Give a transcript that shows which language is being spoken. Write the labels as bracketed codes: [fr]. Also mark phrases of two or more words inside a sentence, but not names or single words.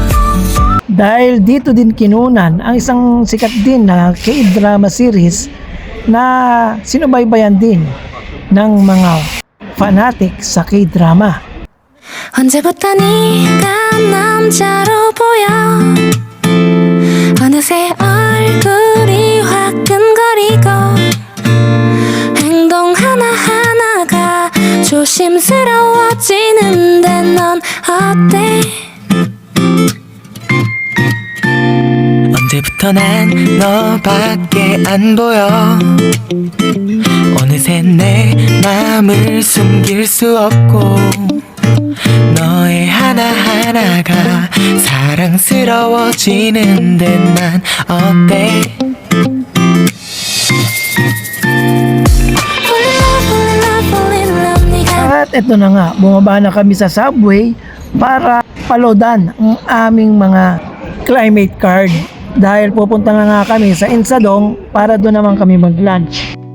[tl] Dahil dito din kinunan ang isang sikat din na [en] K-drama series [tl] na sinubaybayan din ng mga fanatic sa K-drama. [ko] 언제부터 네가 남자로 보여 어느새 얼굴이 화끈거리고 행동 하나하나가 조심스러워지는데 넌 어때? 언제부터 난 너밖에 안 보여 어느새 내 맘을 숨길 수 없고 너의 하나하나가 사랑스러워지는데 난 어때? [tl] At eto na nga, bumaba na kami sa subway para palodan ang aming mga [en] climate card. [tl] Dahil pupunta na nga kami sa Insadong para doon naman kami mag-lunch.